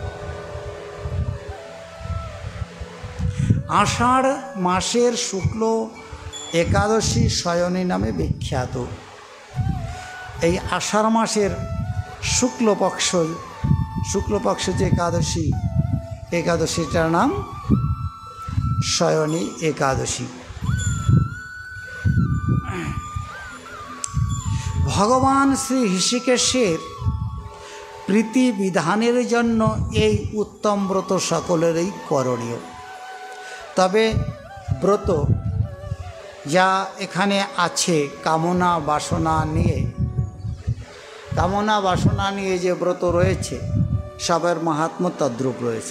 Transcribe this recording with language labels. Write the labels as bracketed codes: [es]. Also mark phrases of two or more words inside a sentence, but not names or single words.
[bn] আষাঢ় মাসের শুক্ল একাদশী শয়নী নামে বিখ্যাত। এই আষাঢ় মাসের শুক্লপক্ষ যে একাদশী একাদশীটার নাম শয়নী একাদশী। ভগবান শ্রী ঋষিকেশের প্রীতি বিধানের জন্য এই উত্তম ব্রত সকলেরই করণীয়। তবে ব্রত যা এখানে আছে কামনা বাসনা নিয়ে যে ব্রত রয়েছে সবের মাহাত্ম্য তদ্রূপ রয়েছে।